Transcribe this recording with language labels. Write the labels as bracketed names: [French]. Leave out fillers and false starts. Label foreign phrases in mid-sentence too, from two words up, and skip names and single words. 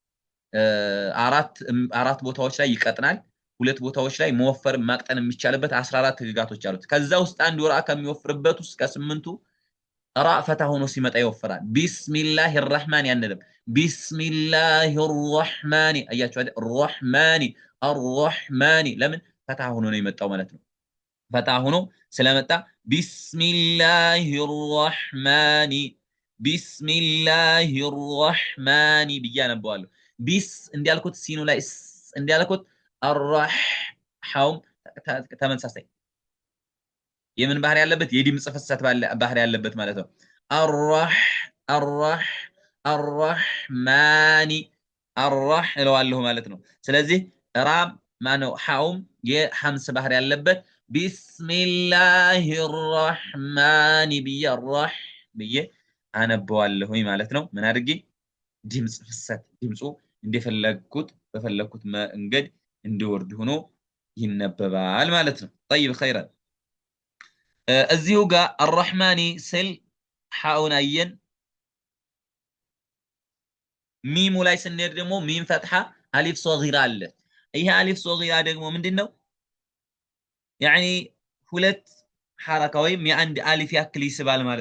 [Amharic] አራት ቦታዎች ላይ ይቀጥናል ሁለት ቦታዎች ላይ መወፈር ማቅጠን የሚቻልበት 14 ህግጋቶች አሉት ከዛ ውስጥ አንድ ወራ ከሚወፍርበት ውስጥ ከ8ቱ ራ ፈታህ ሆኖ ሲመጣ ይወፍራል [Arabic] بسم الله الرحمن [Amharic] ያንልም [Arabic] بسم الله الرحمن [Amharic] አያችሁ አይደል ረህማን الرحمن ለምን ፈታህ ሆኖ ነው የመጣው ማለት ነው ፈታህ ሆኖ ስለመጣ ቢስሚላሂር ረህማን ብያነበዋለሁ ቢስ እንዲያልኩት ሲኑ ላይ እንዲያልኩት [Arabic] الرح حوم [Amharic] ተመሳሳይ የምን ባህር ያለበት የድምጽ ፍሰት ባህር ያለበት ማለት ነው [Arabic] الرحمن الرح [Amharic] እለዋለሁ ማለት ነው ስለዚህ ራም ማነው حوم የሐምስ ባህር ያለበት [Arabic] بسم الله الرحمن [Amharic] الرح ብዬ አነበዋለሁ ማለት ነው ምን አድርጌ ድምጽ ፍሰት ድምጹ እንደፈለኩት በፈለኩት መንገድ እንዲወርድ ሆኖ ይነበባል ማለት ነው [Arabic] طيب خيرا [Amharic] እዚሁ ጋር الرحمن ስል حاውን አየን ሚሙ ላይ ስንሄድ ደግሞ ሚም ፈትሐ [Arabic] ألف صغيرة [Amharic] አለ ይሄ [Arabic] ألف صغيرة [Amharic] ደግሞ ምንድነው يعني ሁለት ሐረካ ወይም የአንድ አሊፍ ያክል ይስባል ማለት